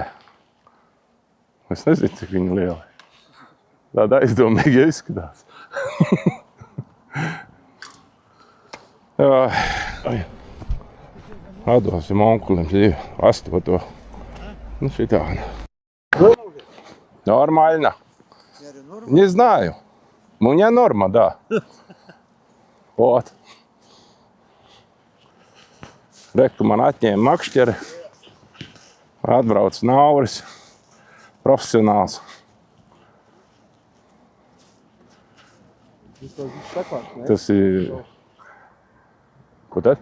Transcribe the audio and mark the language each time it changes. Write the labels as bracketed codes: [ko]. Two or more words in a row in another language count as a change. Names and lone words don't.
[lv] Es nezinu, cik viņa liela. Tāda aizdomīgi izskatās. Atdosim onkulim 8. Ну, šitā. [ru] Нормально. Не знаю. У меня норма, да. Вот. [lv] Reku man atņēma makšķeri. Atbrauc Nauris. Profesionāls. Izstāsts bišķi saklāts, ne? Tas ir... Ko tad?